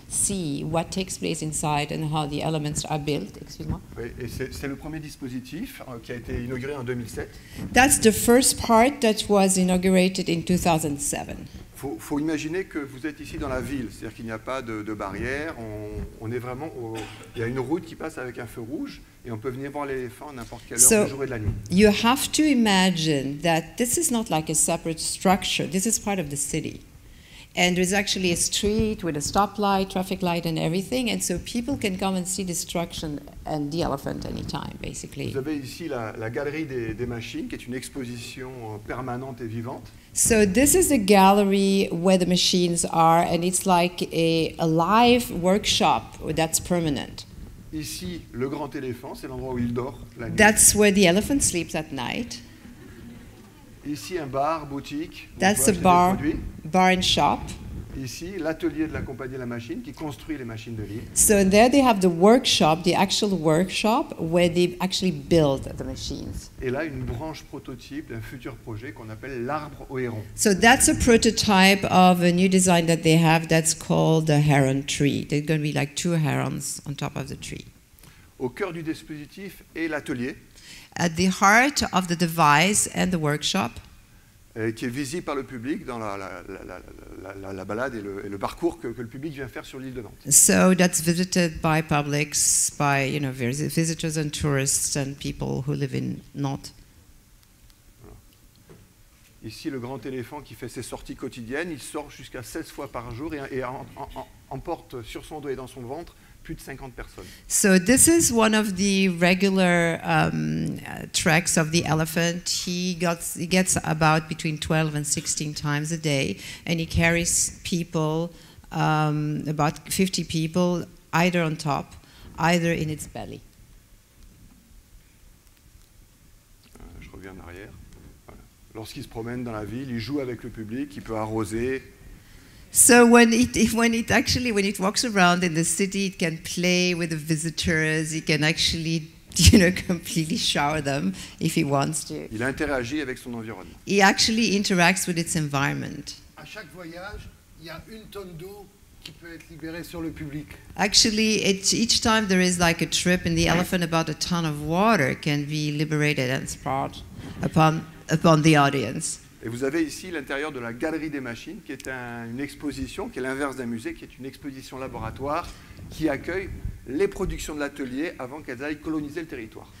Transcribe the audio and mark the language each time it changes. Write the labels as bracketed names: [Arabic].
[English] see what takes place inside and how the elements are built. [French] Excuse-moi. Oui, et c'est le premier dispositif qui a été inauguré en 2007. [English] That's the first part that was inaugurated in 2007. [French] Faut imaginer que vous êtes ici dans la ville, c'est-à-dire qu'il n'y a pas de barrière, on est vraiment il y a une route qui passe avec un feu rouge et on peut venir voir l'éléphant à n'importe quelle heure du jour et de la nuit. [English] You have to imagine that this is not like a separate structure, this is part of the city. And there's actually a street with a stoplight, traffic light and everything, and so people can come and see destruction and the elephant anytime, basically. [French] Vous avez ici la galerie des machines, qui est une exposition permanente et vivante. [English] So this is the gallery where the machines are, and it's like a live workshop that's permanent. [French] Ici, le grand éléphant, c'est l'endroit où il dort la nuit. [English] That's where the elephant sleeps at night. [French] Ici, un bar, boutique. [English] That's a bar and shop. [French] Ici, l'atelier de la compagnie de la machine qui construit les machines de l'île. [English] So there they have the workshop, the actual workshop, where they actually build the machines. [French] Et là, une branche prototype d'un futur projet qu'on appelle l'arbre au héron. [English] So that's a prototype of a new design that they have that's called the heron tree. There's going to be like 2 herons on top of the tree. [French] Au cœur du dispositif est l'atelier. [English] At the heart of the device and the workshop, [French] qui est visible par le public dans la balade et le parcours que le public vient faire sur l'île de Nantes. [English] So that's visited by publics, by visitors and tourists and people who live in Nantes. [French] Voilà. Ici, le grand éléphant qui fait ses sorties quotidiennes, il sort jusqu'à 16 fois par jour et emporte sur son dos et dans son ventre plus de 50 personnes. [English] So this is one of the regular treks of the elephant. He gets about between 12 and 16 times a day, and he carries people, about 50 people, either on top, either in its belly. [French] Je reviens en arrière. Voilà. Lorsqu'il se promène dans la ville, il joue avec le public, il peut arroser. [English] So when it walks around in the city, it can play with the visitors. It can actually, completely shower them if he wants to. [French] Il interagit avec son environnement. [English] He actually interacts with its environment. [French] À chaque voyage, il y a 1 tonne d'eau qui peut être libérée sur le public. [English] Actually, each time there is like a trip in the elephant, about a ton of water can be liberated and spread upon the audience. [French] Et vous avez ici l'intérieur de la galerie des machines, qui est une exposition, qui est l'inverse d'un musée, qui est une exposition laboratoire, qui accueille les productions de l'atelier avant qu'elles aillent coloniser le territoire.